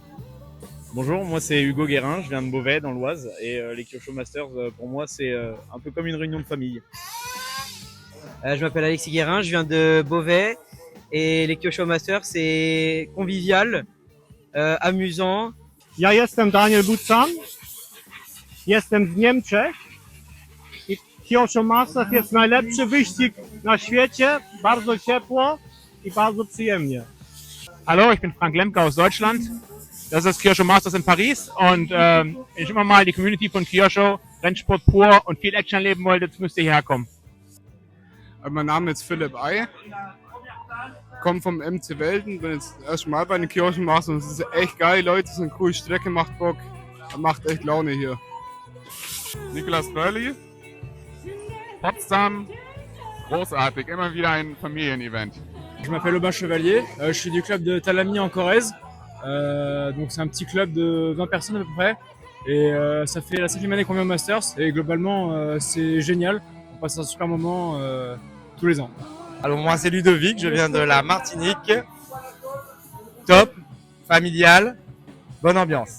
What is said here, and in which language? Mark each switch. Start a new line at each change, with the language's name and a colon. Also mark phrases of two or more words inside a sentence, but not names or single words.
French: Bonjour, moi c'est Hugo Guérin, je viens de Beauvais dans l'Oise et les Kyosho Masters pour moi c'est un peu comme une réunion de famille. Je m'appelle Alexis Guérin, je viens de Beauvais et les Kyosho Masters c'est convivial, amusant.
Polish: Ja jestem Daniel Butzan, jestem z Niemczech i Kyosho Masters jest najlepszy wyścig na świecie, bardzo ciepło i bardzo przyjemnie.
German: Hallo, ich bin Frank Lemke aus Deutschland. Das ist das Kyosho Masters in Paris und wenn ich immer mal die Community von Kyosho, Rennsport pur und viel Action erleben wollt, jetzt müsst ihr hierher kommen. Mein Name ist Philipp Ei, komme vom MC Welten, bin jetzt das erste Mal bei den Kyosho Masters und es ist echt geil, Leute, es ist eine coole Strecke, macht Bock, macht echt Laune hier. Niklas Börli, Potsdam, großartig, immer wieder ein Familienevent.
French: Je m'appelle Aubin Chevalier, je suis du club de Talami en Corrèze. Donc c'est un petit club de 20 personnes à peu près. Et ça fait la 7e année qu'on vient au Masters et globalement c'est génial. On passe un super moment tous les ans. Alors moi c'est Ludovic, je viens de la Martinique. Top, familial, bonne ambiance.